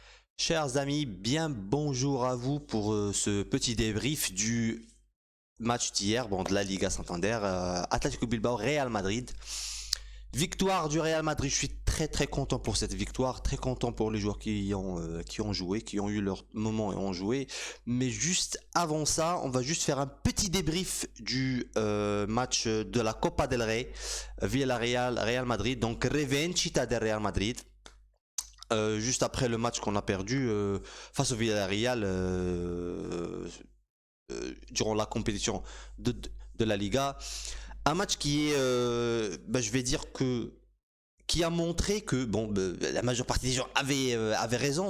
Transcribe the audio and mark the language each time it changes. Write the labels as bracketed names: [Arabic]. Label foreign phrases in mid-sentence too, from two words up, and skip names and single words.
[French] Chers amis, bien bonjour à vous pour ce petit débrief du match d'hier, bon, de la Liga Santander, Atlético Bilbao, Real Madrid. Victoire du Real Madrid, je suis très content pour cette victoire, très content pour les joueurs qui ont joué, qui ont eu leur moment et ont joué. Mais juste avant ça, on va juste faire un petit débrief du match de la Copa del Rey, Villarreal, Real Madrid, donc [Spanish] Revanchita del Real Madrid. [French] Juste après le match qu'on a perdu face au Villarreal durant la compétition de la Liga. Un match qui est, je vais dire que qui a montré que bon, la majeure partie des gens avaient raison.